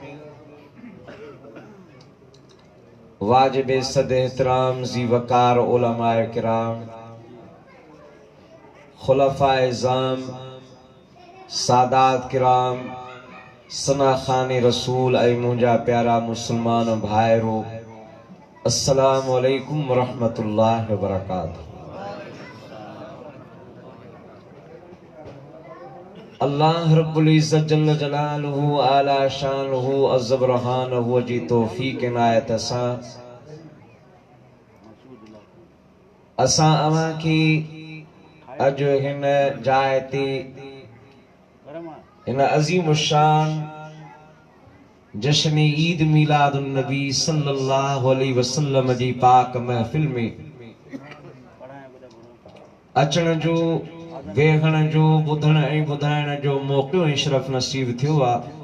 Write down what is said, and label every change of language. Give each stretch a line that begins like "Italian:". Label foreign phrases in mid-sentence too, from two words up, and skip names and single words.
Sindhi: वाजिब सद एहतराम ज़ी वकार उलमाए किराम खुलफाए ज़ाम सादात किराम सना खाने रसूल ऐ मुंजा प्यारा मुसलमान भाईरो
Arabic: السلام عليكم و رحمة الله و بركاته. الله رب العزة جل جلاله
Sindhi: आला शानुहु अज़्ज़ व रहानहु जी तौफ़ीक़ इनायत असां अवां खे अॼु हिन जाइ ते हिन अज़ीम शान जश्न ईद मिलादुन नबी
Arabic: صلى الله عليه وسلم
Sindhi: जी पाक महफ़िल में अचण जो वेहण जो ॿुधण ऐं ॿुधाइण जो मौक़ो ऐं शरफ़ नसीब थियो आहे।